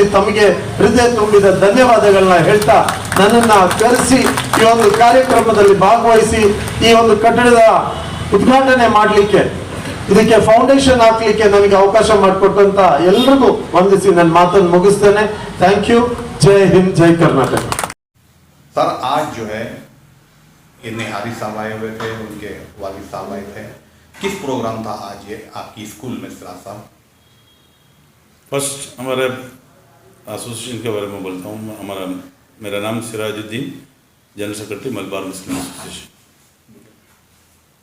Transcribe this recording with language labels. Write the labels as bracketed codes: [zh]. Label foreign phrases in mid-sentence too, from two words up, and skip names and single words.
[kn] ತಮಗೆ ಹೃದಯ ತುಂಬಿದ ಧನ್ಯವಾದಗಳನ್ನ ಹೇಳ್ತಾ, ನನ್ನನ್ನ ಕರೆಸಿ ಈ ಒಂದು ಕಾರ್ಯಕ್ರಮದಲ್ಲಿ ಭಾಗವಹಿಸಿ ಈ ಒಂದು ಕಟ್ಟಡದ ಉದ್ಘಾಟನೆ ಮಾಡಲಿಕ್ಕೆ, ಇದಕ್ಕೆ ಫೌಂಡೇಶನ್ ಹಾಕ್ಲಿಕ್ಕೆ ನನಗೆ ಅವಕಾಶ ಮಾಡಿಕೊಟ್ಟಂತ ಎಲ್ರಿಗೂ ವಂದಿಸಿ ನನ್ನ ಮಾತನ್ನು ಮುಗಿಸ್ತೇನೆ. [en] thank you. [hi] जय हिंद, [kn] ಜೈ ಕರ್ನಾಟಕ. [hi] सर आज जो है ये निहारी साहब आए हुए थे, उनके वालिद साहब आए थे। किस प्रोग्राम था आज ये आपकी स्कूल में सिराज साहब? फर्स्ट हमारे एसोसिएशन के बारे में बोलता हूँ. मेरा नाम सिराजुद्दीन, [en] General Secretary [hi] मलबार मुस्लिम एसोसिएशन.